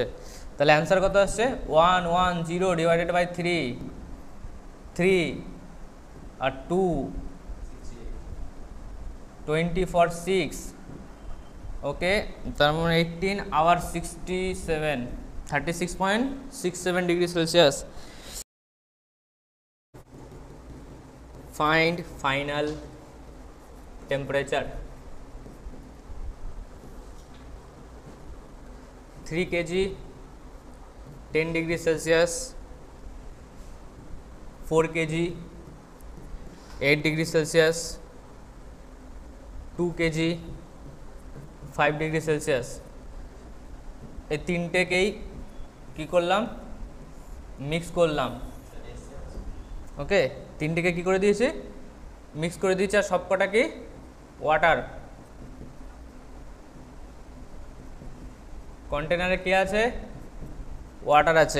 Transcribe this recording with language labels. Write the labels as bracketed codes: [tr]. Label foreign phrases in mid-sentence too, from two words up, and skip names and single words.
[bn] তাহলে অ্যান্সার কত আসছে, 110 [en] divided by [bn] 3 আর 2 20 for 6। ওকে, তার মানে 18 আওয়ার 67 36.67 [en] degree Celsius. Find final temperature। 3 kg 10 degree Celsius, 4 kg 8 degree Celsius, 2 kg 5 degree Celsius। [bn] এই তিনটেকেই কি করলাম, মিক্স করলাম। ওকে, তিনটেকে কি করে দিয়েছি, মিক্স করে দিয়েছি, আর সবকটা কি ওয়াটার। কন্টেনারে কি আছে, ওয়াটার আছে।